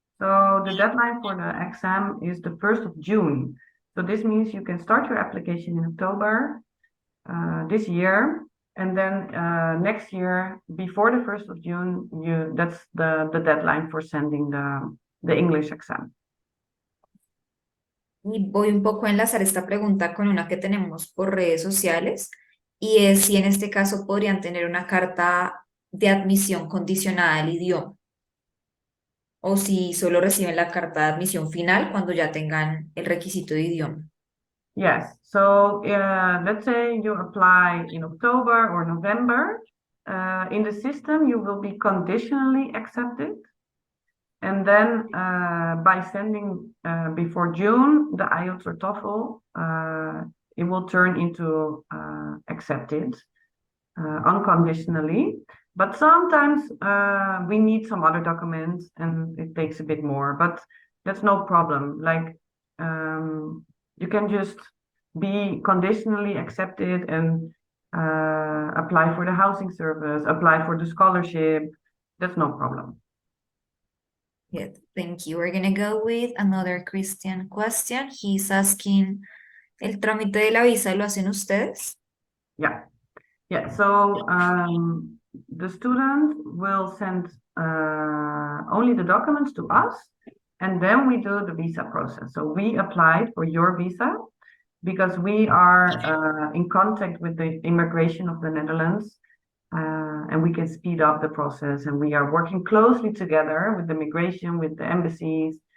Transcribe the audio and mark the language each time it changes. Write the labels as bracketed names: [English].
[English] So the deadline for the exam is the 1st of June. So this means you can start your application in October this year, and then next year, before the 1st of June, that's the deadline for sending the English exam. [Spanish] Y voy un poco a enlazar esta pregunta con una que tenemos por redes sociales, y es si en este caso podrían tener una carta de admisión condicionada al idioma, o si solo reciben la carta de admisión final cuando ya tengan el requisito de idioma. [English] Yes. So let's say you apply in October or November. In the system, you will be conditionally accepted. And then by sending before June the IELTS or TOEFL, it will turn into accepted unconditionally. But sometimes we need some other documents, and it takes a bit more. But that's no problem. Like you can just be conditionally accepted and apply for the housing service, apply for the scholarship. That's no problem. Yes, thank you. We're going to go with another Christian question. He's asking, [Spanish] ¿el trámite de la visa lo hacen ustedes? [English] Yeah. So the student will send only the documents to us, and then we do the visa process. So we applied for your visa because we are in contact with the immigration of the Netherlands, and we can speed up the process, and we are working closely together with the migration, with the embassies.